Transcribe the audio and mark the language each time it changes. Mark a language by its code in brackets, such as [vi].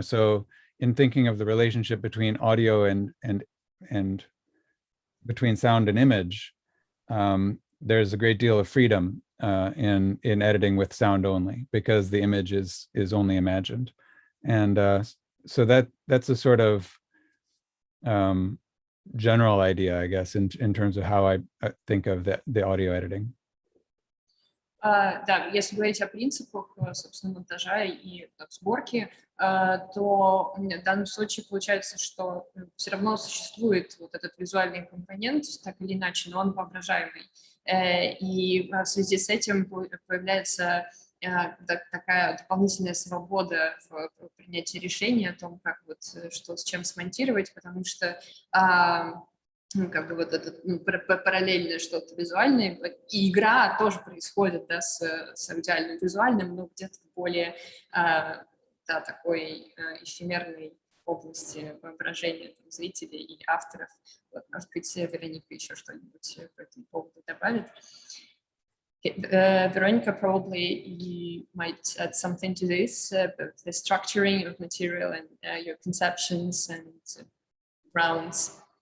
[en] So in thinking of the relationship between audio and between sound and image, there's a great deal of freedom in editing with sound only, because the image is only imagined. And so that's a sort of general idea, I guess, in terms of how I think of the audio editing. [ru] Да, если говорить о принципах, собственно, монтажа и сборки, то в данном случае получается, что все равно существует вот этот визуальный компонент, так или иначе, но он воображаемый. И в связи с этим появляется такая дополнительная свобода в принятии решения о том, как вот что с чем смонтировать, потому что ну, как бы вот это параллельное что-то визуальное, и игра тоже происходит, да, с аудиальным визуальным, но где-то в более да, такой эфемерной области воображения там, зрителей и авторов. Вот, может быть, Вероника еще что-нибудь по этому поводу добавит. [en] Veronika, probably you might add something to this, the structuring of material and your conceptions and rounds.